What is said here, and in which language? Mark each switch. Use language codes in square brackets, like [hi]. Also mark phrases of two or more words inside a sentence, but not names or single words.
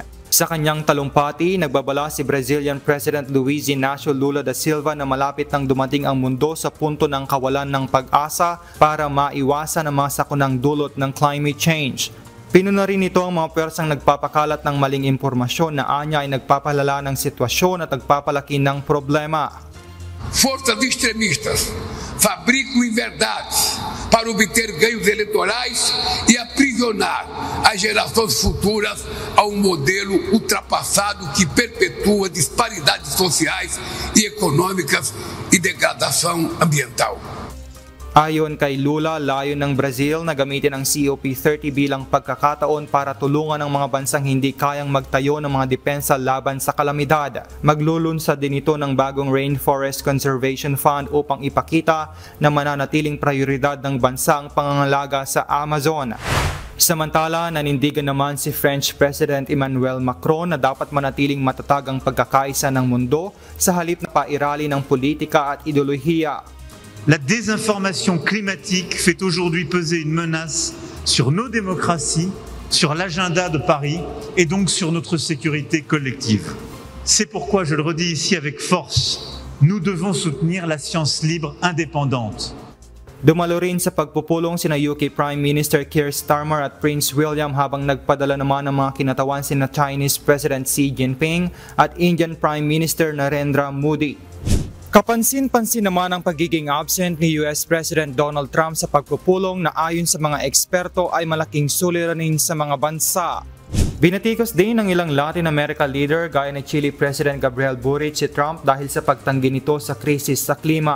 [tl] Sa kanyang talumpati, nagbabala si Brazilian President Luiz Inácio Lula da Silva na malapit nang dumating ang mundo sa punto ng kawalan ng pag-asa para maiwasan ang mga sakunang dulot ng [en] climate change. [tl] Pinuna rin nito ang mga pwersang nagpapakalat ng maling impormasyon na anya ay nagpapalala ng sitwasyon at nagpapalaki ng problema. [pt] Forças extremistas fabricam inverdades para obter ganhos eleitorais e aprisionar as gerações futuras a modelo ultrapassado que perpetua disparidades sociais e econômicas e degradação ambiental. [tl] Ayon kay Lula, layon ng Brazil na gamitin ang COP30 bilang pagkakataon para tulungan ang mga bansang hindi kayang magtayo ng mga depensa laban sa kalamidad. Maglulunsad din ito ng bagong Rainforest Conservation Fund upang ipakita na mananatiling prioridad ng bansa ang pangangalaga sa Amazon. Samantala, nanindigan naman si French President Emmanuel Macron na dapat manatiling matatag ang pagkakaisa ng mundo sa halip na pairali ng politika at ideolohiya. [fr] La désinformation climatique fait aujourd'hui peser une menace sur nos démocraties, sur l'agenda de Paris et donc sur notre sécurité collective. C'est pourquoi, je le redis ici avec force, nous devons soutenir la science libre indépendante. [tl] Dumalo rin sa pagpupulong sina UK Prime Minister Keir Starmer at Prince William habang nagpadala naman ng mga kinatawan sina Chinese President Xi Jinping at Indian Prime Minister Narendra Modi. Kapansin-pansin naman ang pagiging absent ni US President Donald Trump sa pagpupulong na ayon sa mga eksperto ay malaking suliranin sa mga bansa. Binatikos din ng ilang [en] Latin America leader [tl] gaya ni Chile President Gabriel Boric si Trump dahil sa pagtanggi nito sa krisis sa klima.